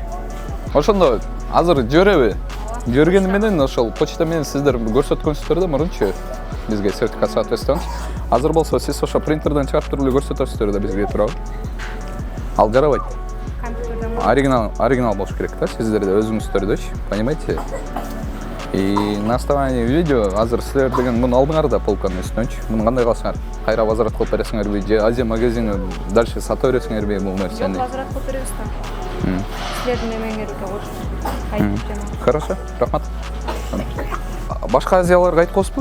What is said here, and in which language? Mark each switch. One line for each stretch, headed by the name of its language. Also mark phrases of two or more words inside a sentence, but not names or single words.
Kyrgyz: Ошондо азыр жибереби? Жибергени менен ошол почта менен сиздер көрсөткөнсүздөр да мурунчу бизге
Russian: сертификат соответствует.
Kyrgyz: Азыр болсо сиз ошо принтерден чыгарып туруп эле көрсөтөсүздөр да бизге, туурабы? Ал жарабайт. Оригинал болуш керек да, сиздерде өзүңүздөрдөчү,
Russian: понимаете? И на основании видео
Kyrgyz: азыр силер деген муну алдыңар да полканын үстүнөнчү. Муну кандай кыласыңар? Кайра возврат кылып бересиңерби же Азия магазини дальше сата бересиңерби бул нерсени? Жок, возврат кылып беребиз да. Силердин эмеңерге коюп кайтып жана.
Russian: Хорошо, рахмат.
Kyrgyz: Башка азияларга айтып коесузбу?